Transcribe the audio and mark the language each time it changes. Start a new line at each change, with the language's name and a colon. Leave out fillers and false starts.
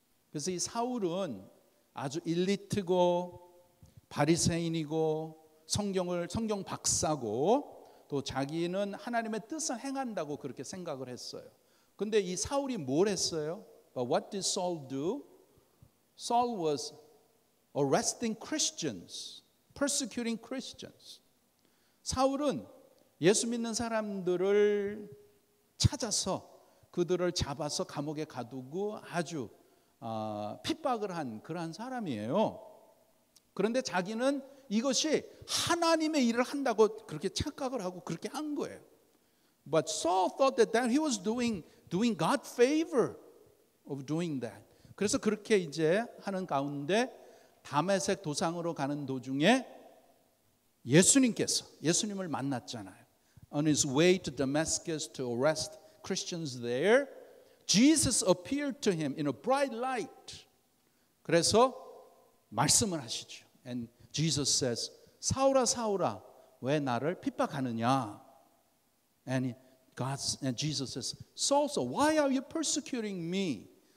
Korean: 그래서 이 사울은 아주 엘리트고 바리새인이고 성경 박사고 또 자기는 하나님의 뜻을 행한다고 그렇게 생각을 했어요. 근데 이 사울이 뭘 했어요?
English: But what did Saul do? Saul was arresting Christians, persecuting Christians.
Korean: 사울은 예수 믿는 사람들을 찾아서 그들을 잡아서 감옥에 가두고 아주 핍박을 한 그러한 사람이에요. 그런데 자기는 이것이 하나님의 일을 한다고 그렇게 착각을 하고 그렇게 한 거예요.
English: But Saul thought that he was doing God favor of doing that.
Korean: 그래서 그렇게 이제 하는 가운데 다메섹 도상으로 가는 도중에 예수님을 만났잖아요.
English: On his way to Damascus to arrest Christians there, Jesus appeared to him in a bright light.
Korean: 그래서 말씀을 하시죠.
English: And Jesus says,
Korean: 사울아 사울아 왜 나를 핍박하느냐?
English: And Jesus says, Saul, why are you persecuting me?